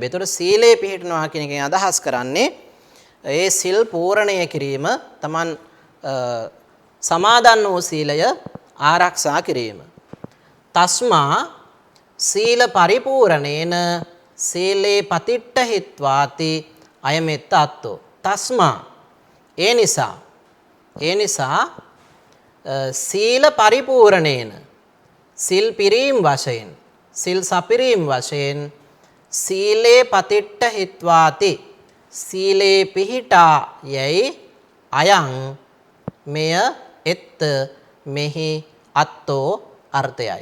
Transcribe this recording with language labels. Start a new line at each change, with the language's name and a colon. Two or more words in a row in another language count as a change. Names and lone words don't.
Sinhala: එතකොට සීලේ පිහිටනවා කියන එකෙන් අදහස් කරන්නේ ඒ සිල් පූර්ණය කිරීම තමන් සමාදන් වූ සීලය ආරක්ෂා කිරීම.
Pali: තස්මා සීල පරිපූර්ණේන සීලේ පතිට්ඨහිත්වාති අයමෙත්ත අත්තෝ.
Sinhala: තස්මා ඒ නිසා
Pali: සීල පරිපූර්ණේන
Sinhala: සිල් පිරීම් වශයෙන් සිල් සපිරීම් වශයෙන්
Pali: සීලේ පතිට්ඨහිත්වාති
Sinhala: සීලේ පිහිටා යයි අයං මෙය එත් මෙහි අත්තෝ අර්ථයයි.